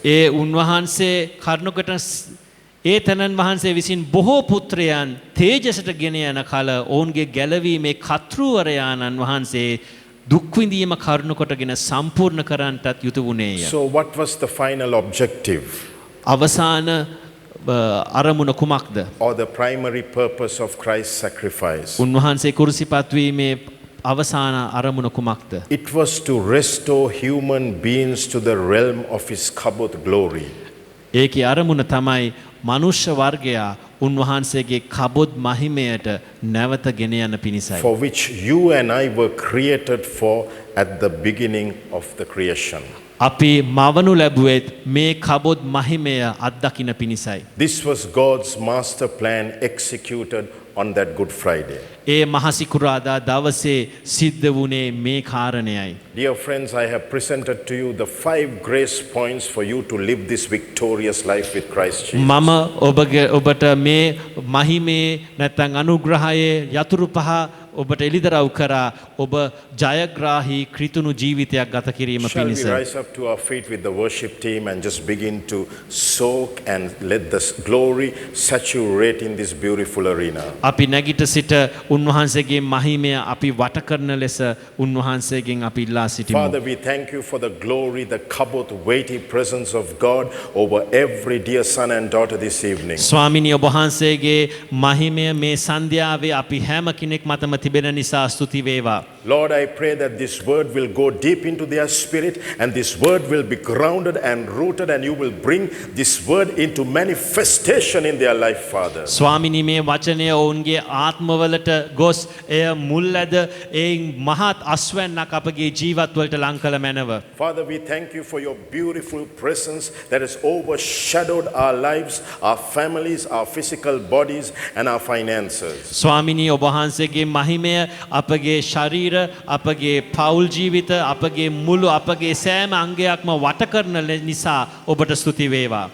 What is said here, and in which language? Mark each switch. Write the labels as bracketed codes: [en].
[si] ඒ උන්වහන්සේ කරුණකට ඒ තනන් වහන්සේ විසින් බොහෝ පුත්‍රයන් තේජසට ගෙන යන කල ඔවුන්ගේ ගැලවීමේ කර්තෘවරයාණන් වහන්සේ දුක් විඳීම කරුණු කොටගෙන සම්පූර්ණ කරන්නටත් යුතු වුණේය. [en] So, what was the final objective [si] අවසාන අරමුණ කුමක්ද? [en] or the primary purpose of Christ's sacrifice? [si] උන්වහන්සේ කුරුසිපත් වීමේ අවසාන අරමුණ කුමක්ද? [en] It was to restore human beings to the realm of his kabod glory. [si] ඒකේ අරමුණ තමයි මනුෂ්‍ය වර්ගයා උන්වහන්සේගේ කබොද් මහිමයට නැවත ගෙන යන පිණිසයි. [en] For which you and I were created for at the beginning of the creation. [si] අපි මවනු ලැබුවෙත් මේ කබොද් මහිමය අත්දකින පිණිසයි. [en] This was God's master plan executed on that Good Friday. [si] ඒ මහසිකුරාදා දවසේ සිද්ධ වුණේ මේ කාරණයයි. [en] Dear friends, I have presented to you the 5 grace points for you to live this victorious life with Christ Jesus. [si] මම ඔබට මේ මහිමේ නැත්නම් අනුග්‍රහයේ යතුරු පහ ඔබට එළිදරව් කරා ඔබ ජයග්‍රාහී ක්‍රිතුණු ජීවිතයක් ගත කිරීම [en] Shall we [si] පිණිස. [en] rise up to our feet with the worship team and just begin to soak and let the glory saturate in this beautiful arena? [si] අපි නැගිට සිට උන්වහන්සේගේ මහිමය අපි වට කරන ලෙස උන්වහන්සේගෙන් අපි ඉල්ලා සිටිමු. [en] Father, we thank you for the glory, the kabod, weighty presence of God over every dear son and daughter this evening. [si] ස්වාමිනී ඔබ වහන්සේගේ මහිමය මේ සන්ධ්‍යාවේ අපි හැම කෙනෙක් මතම තිබෙන නිසා ස්තුති වේවා. [en] Lord, I pray that this word will go deep into their spirit and this word will be grounded and rooted and you will bring this word into manifestation in their life, Father. [si] ස්වාමිනී මේ වචනය ඔවුන්ගේ ආත්මවලට ගොස් එය මුල් ඇද ඒ මහත් අස්වැන්නක් අපගේ ජීවත්වලට ලං කළ මැනව. [en] Father, we thank you for your beautiful presence that has overshadowed our lives, our families, our physical bodies and our finances. [si] ස්වාමිනී ඔබ වහන්සේගේ මහිමය අපගේ ශරීර අපගේ පෞල් ජීවිත අපගේ මුළු අපගේ සෑම අංගයක්ම වට කරන නිසා ඔබට ස්තුති වේවා.